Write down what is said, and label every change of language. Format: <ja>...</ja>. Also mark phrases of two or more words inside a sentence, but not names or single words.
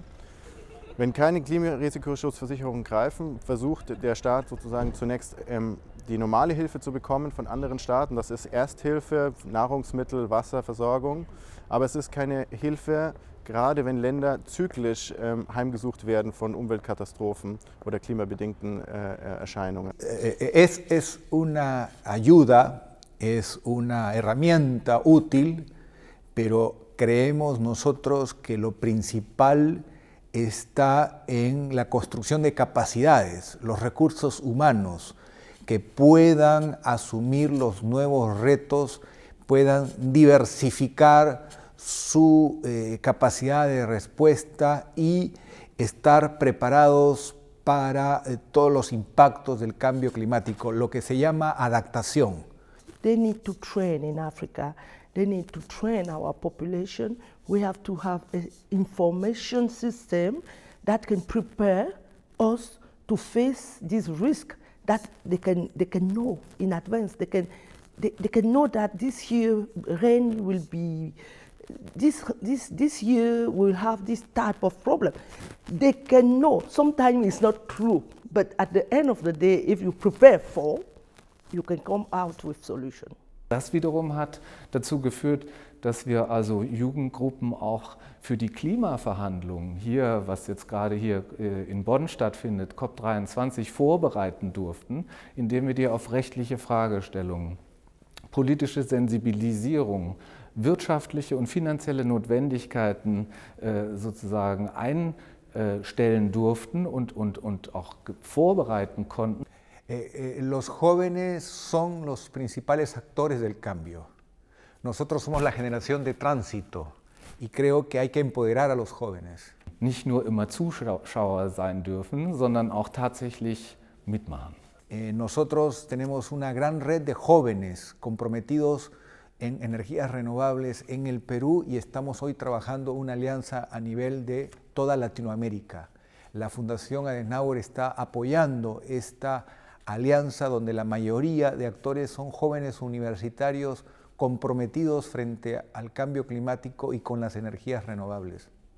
<de>Wenn keine Klimarisiko-Schutzversicherungen greifen, versucht der Staat sozusagen zunächst die normale Hilfe zu bekommen von anderen Staaten. Das ist Ersthilfe, Nahrungsmittel, Wasserversorgung. Aber es ist keine Hilfe, gerade wenn Länder zyklisch heimgesucht werden von Umweltkatastrophen oder klimabedingten Erscheinungen.</de> <es>Es una ayuda, es una herramienta útil, pero creemos nosotros que lo principal está en la construcción de capacidades, los recursos humanos que puedan asumir los nuevos retos, puedan diversificar su capacidad de respuesta y estar preparados para todos los impactos del cambio climático, lo que se llama adaptación.</es> <en>They need to train in Africa. They need to train our population. We have to have an information system that can prepare us to face this risk, that they can know in advance. They can know that this year rain will be, this year we'll have this type of problem. They can know. Sometimes it's not true, but at the end of the day, if you prepare for, you can come out with solution.</en> <de>Das wiederum hat dazu geführt, dass wir also Jugendgruppen auch für die Klimaverhandlungen hier, was jetzt gerade hier in Bonn stattfindet, COP23, vorbereiten durften, indem wir die auf rechtliche Fragestellungen, politische Sensibilisierung, wirtschaftliche und finanzielle Notwendigkeiten sozusagen einstellen durften und auch vorbereiten konnten.</de> <es>Los jóvenes son los principales actores del cambio. Nosotros somos la generación de tránsito y creo que hay que empoderar a los jóvenes.</es> <de>Nicht nur immer Zuschauer sein dürfen, sondern auch tatsächlich mitmachen.</de> <es>Nosotros tenemos una gran red de jóvenes comprometidos en energías renovables en el Perú y estamos hoy trabajando una alianza a nivel de toda Latinoamérica. La Fundación Adenauer está apoyando esta alianza donde la mayoría de actores son jóvenes universitarios comprometidos frente al cambio climático y con las energías renovables.</es>